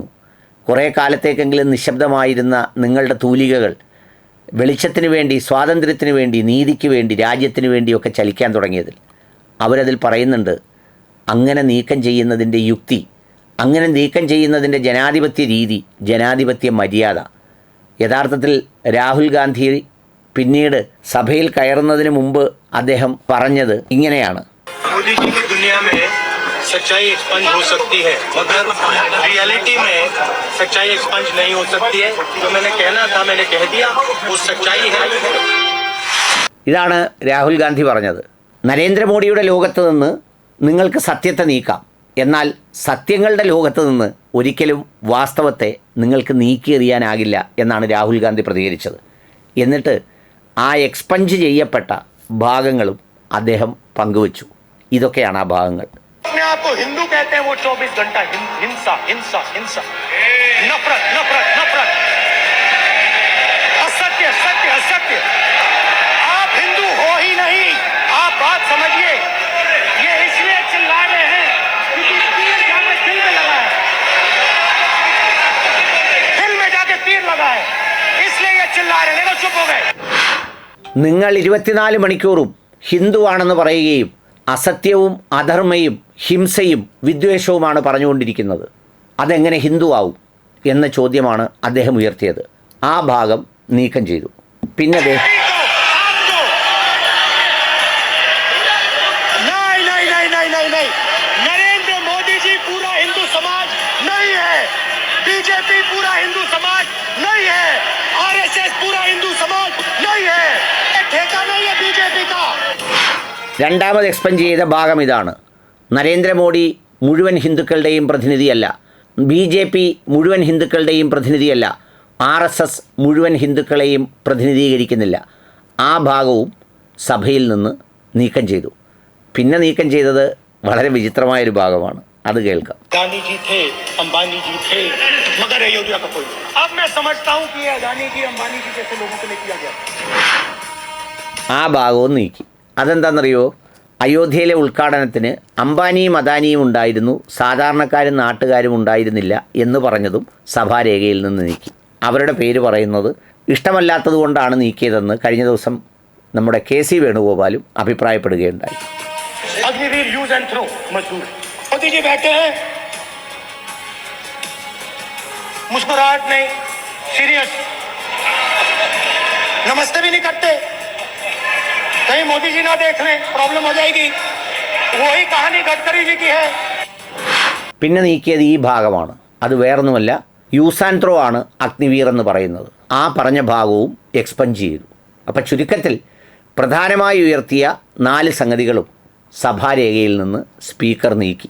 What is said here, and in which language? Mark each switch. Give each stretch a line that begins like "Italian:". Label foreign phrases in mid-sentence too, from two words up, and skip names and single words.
Malayalam: കുറേ കാലത്തേക്കെങ്കിലും നിശബ്ദമായിരുന്ന നിങ്ങളുടെ തൂലികകൾ വെളിച്ചത്തിന് വേണ്ടി, സ്വാതന്ത്ര്യത്തിന് വേണ്ടി, നീതിക്ക് വേണ്ടി, രാജ്യത്തിന് വേണ്ടിയൊക്കെ ചലിക്കാൻ തുടങ്ങിയതിൽ അവരതിൽ പറയുന്നുണ്ട്, അങ്ങനെ നീക്കം ചെയ്യുന്നതിൻ്റെ യുക്തി, അങ്ങനെ നീക്കം ചെയ്യുന്നതിൻ്റെ ജനാധിപത്യ രീതി, ജനാധിപത്യ മര്യാദ. യഥാർത്ഥത്തിൽ രാഹുൽ ഗാന്ധി പിന്നീട് സഭയിൽ കയറുന്നതിന് മുമ്പ് അദ്ദേഹം പറഞ്ഞത് ഇങ്ങനെയാണ്:
Hindi: सच्चाई एक्सपंज हो सकती है मगर रियलिटी में सच्चाई एक्सपंज नहीं हो सकती है. जो मैंने कहना था मैंने कह दिया, वो सच्चाई है.
Malayalam: ഇതാണ് രാഹുൽ ഗാന്ധി പറഞ്ഞത്. നരേന്ദ്രമോദിയുടെ ലോകത്ത് നിന്ന് നിങ്ങൾക്ക് സത്യത്തെ നീക്കാം, എന്നാൽ സത്യങ്ങളുടെ ലോകത്ത് നിന്ന് ഒരിക്കലും വാസ്തവത്തെ നിങ്ങൾക്ക് നീക്കിയെറിയാനാകില്ല എന്നാണ് രാഹുൽ ഗാന്ധി പ്രതികരിച്ചത്. എന്നിട്ട് ആ എക്സ്പഞ്ച് ചെയ്യപ്പെട്ട ഭാഗങ്ങളും അദ്ദേഹം പങ്കുവച്ചു. ഇതൊക്കെയാണ് ആ ഭാഗങ്ങൾ.
Hindi: अपने आप को हिंदू कहते हैं, वो 24 घंटा हिंसा हिंसा हिंसा, नफरत नफरत नफरत, असत्य सत्य असत्य. आप हिंदू हो ही नहीं. आप बात समझिए. ये इसलिए चिल्ला रहे हैं क्योंकि तीर जाके दिल में लगा है, दिल में जाके तीर लगा है, इसलिए ये चिल्ला रहे हैं. देखो चुप हो गए.
Malayalam: നിങ്ങൾ 24 മണിക്കൂറും ഹിന്ദുവാണെന്ന് പറയുകയും അസത്യവും അധർമ്മയും ഹിംസയും വിദ്വേഷവുമാണ് പറഞ്ഞുകൊണ്ടിരിക്കുന്നത്. അതെങ്ങനെ ഹിന്ദുവാവും എന്ന ചോദ്യമാണ് അദ്ദേഹം ഉയർത്തിയത്. ആ ഭാഗം നീക്കം ചെയ്തു. പിന്നെ
Hindi: नरेंद्र मोदी जी पूरा हिंदू समाज नहीं है, बीजेपी पूरा हिंदू समाज नहीं है, आरएसएस पूरा हिंदू समाज नहीं है. ठेका नहीं है बीजेपी का.
Malayalam: രണ്ടാമത് എക്സ്പെൻഡ് ചെയ്ത ഭാഗം ഇതാണ്: നരേന്ദ്രമോദി മുഴുവൻ ഹിന്ദുക്കളുടെയും പ്രതിനിധിയല്ല, BJP മുഴുവൻ ഹിന്ദുക്കളുടെയും പ്രതിനിധിയല്ല, RSS മുഴുവൻ ഹിന്ദുക്കളെയും പ്രതിനിധീകരിക്കുന്നില്ല. ആ ഭാഗവും സഭയിൽ നിന്ന് നീക്കം ചെയ്തു. പിന്നെ നീക്കം ചെയ്തത് വളരെ വിചിത്രമായൊരു ഭാഗമാണ്. അത് കേൾക്കാം.
Hindi: अदानी जी थे, अंबानी जी थे, मगर अयोध्या का कोई. अब मैं समझता हूं कि अदानी जी अंबानी जी जैसे लोगों को लिए किया गया.
Malayalam: ആ ഭാഗവും നീക്കി. അതെന്താണെന്നറിയോ? അയോധ്യയിലെ ഉദ്ഘാടനത്തിന് അംബാനിയും അദാനിയും ഉണ്ടായിരുന്നു, സാധാരണക്കാരും നാട്ടുകാരും ഉണ്ടായിരുന്നില്ല എന്ന് പറഞ്ഞതും സഭാരേഖയിൽ നിന്ന് നീക്കി. അവരുടെ പേര് പറയുന്നത് ഇഷ്ടമല്ലാത്തത് കൊണ്ടാണ് നീക്കിയതെന്ന് കഴിഞ്ഞ ദിവസം നമ്മുടെ KC വേണുഗോപാലും അഭിപ്രായപ്പെടുകയുണ്ടായി.
Hindi: अग्निवीर
English: use and throw
Hindi: मजदूर मोदी जी बैठे हैं, मुस्कुराहट नहीं, सीरियस, नमस्ते भी नहीं करते. कहीं मोदी जी ना देख लें, प्रॉब्लम हो जाएगी. वही कहानी गडकरी जी की है.
Malayalam: പിന്നെ നീക്കിയത് ഈ ഭാഗമാണ്. അത് വേറൊന്നുമല്ല,
English: use and throw
Malayalam: ആണ് അഗ്നിവീർ എന്ന് പറയുന്നത്. ആ പറഞ്ഞ ഭാഗവും എക്സ്പെൻഡ് ചെയ്തു. അപ്പം ചുരുക്കത്തിൽ പ്രധാനമായി ഉയർത്തിയ 4 സംഗതികളും സഭാരേഖയിൽ നിന്ന് സ്പീക്കർ നീക്കി.